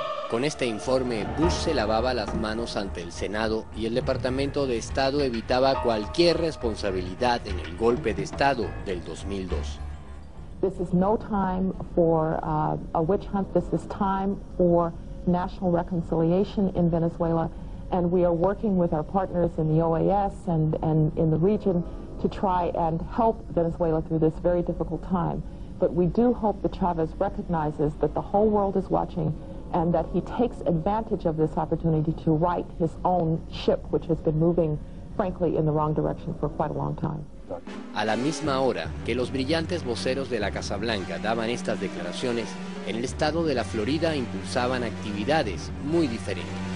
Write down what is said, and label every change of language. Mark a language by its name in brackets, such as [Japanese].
[Spanish] Con este informe, Bush se lavaba las manos ante el Senado y el Departamento de Estado evitaba cualquier responsabilidad en el golpe de Estado del 2002. [English] This is no time for a witch hunt. This is time for national reconciliation in Venezuela, and we are working with our partners in the OAS and in the region to try and help Venezuela through this very difficult time. But we do hope that Chavez recognizes that the whole world is watching and that he takes advantage of this opportunity to right his own ship, which has been moving, frankly, in the wrong direction for quite a long time. [Spanish] A la misma hora que los brillantes voceros de la Casa Blanca daban estas declaraciones, en el estado de la Florida impulsaban actividades muy diferentes.